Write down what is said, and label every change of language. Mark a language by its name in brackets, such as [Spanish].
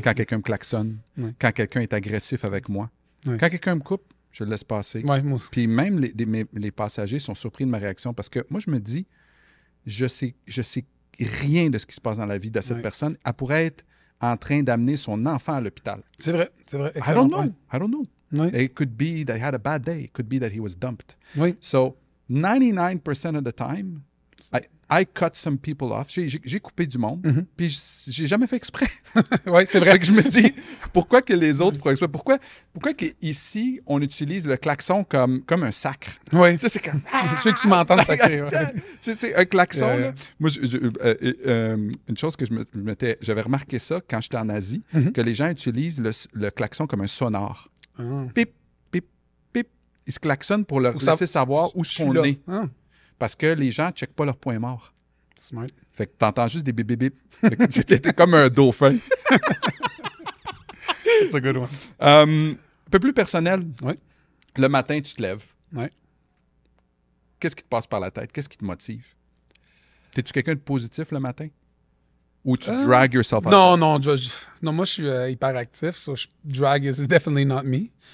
[French] Quand quelqu'un me klaxonne. Oui. Quand quelqu'un est agressif avec moi. Oui. Quand quelqu'un me coupe, je le laisse passer. Oui, moi aussi. Puis même les passagers sont surpris de ma réaction parce que moi, je me dis, je sais rien de ce qui se passe dans la vie de cette personne. Elle pourrait être en train d'amener son enfant à l'hôpital. C'est vrai. [English] Excellent. I don't know. [French] Oui. [English] It could be that he had a bad day. It could be that he was dumped. [French] Oui. [English] So, 99% of the time, I cut some people off. [French] J'ai coupé du monde, puis j'ai jamais fait exprès. Oui, c'est vrai. Que je me dis, pourquoi que les autres feraient exprès? Pourquoi qu'ici, on utilise le klaxon comme un sacre? Oui. Tu sais, c'est comme... Je sais que tu m'entends sacré. Tu sais, un klaxon, là. Moi, une chose que j'avais remarqué ça quand j'étais en Asie, que les gens utilisent le klaxon comme un sonore. Pip, pip, pip. Ils se klaxonnent pour leur laisser savoir où ils sont nés. Parce que les gens ne checkent pas leur point mort. [English] Smart. [French] Fait que t'entends juste des bip bip bip. C'était comme un dauphin. C'est un [English] good one. [French] Un peu plus personnel. Oui. Le matin, tu te lèves. Oui. Qu'est-ce qui te passe par la tête? Qu'est-ce qui te motive? T'es-tu quelqu'un de positif le matin? Ou tu [English] drag yourself out? [French] Non, moi, je suis hyperactif. [English] So drag is definitely not me.